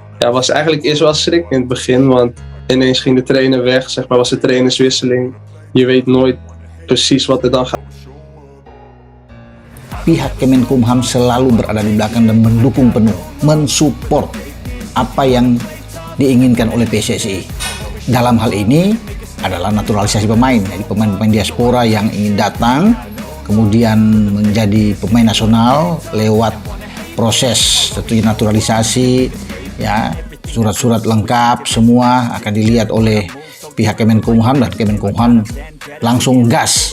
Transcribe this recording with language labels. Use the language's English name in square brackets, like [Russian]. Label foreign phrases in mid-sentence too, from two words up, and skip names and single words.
[Dutch] Ja, was eigenlijk eerst wel schrik in het begin, want ineens ging de trainer weg, zeg maar, was de trainerswisseling. Je weet nooit precies wat er dan gaat. [Indonesian] Pihak Kemenkumham selalu berada di belakang dan mendukung penuh, mensupport apa yang diinginkan oleh PSSI. Dalam hal ini adalah naturalisasi pemain, jadi pemain-pemain diaspora yang ingin datang kemudian menjadi pemain nasional lewat proses tentunya naturalisasi, ya, surat-surat lengkap semua akan dilihat oleh pihak Kemenkumham, dan Kemenkumham langsung gas.